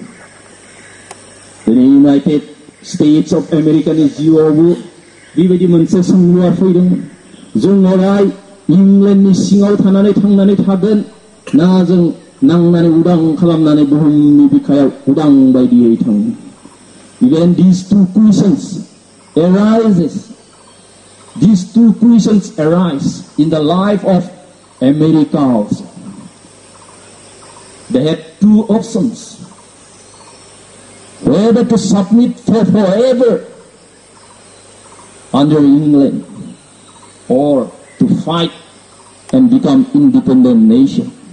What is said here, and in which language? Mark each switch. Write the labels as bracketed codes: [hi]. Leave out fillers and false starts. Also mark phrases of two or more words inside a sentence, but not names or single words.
[brx] दिनै इउनाइटेड स्टेट्स अफ आमेरिकानि जिउआवबो बेबायदि मोनसे सोंलुआ फैदोंमोन. जों अराय इंलेन्डनि सिङाव थांनानै थागोन ना जों नांनानै उदां खालामनानै बुहुमनि बिखायाव उदां बायदियै थाङो. [en] Even these two questions arise in the life of America also. They had two options: whether to submit for forever under England or to fight and become independent nation.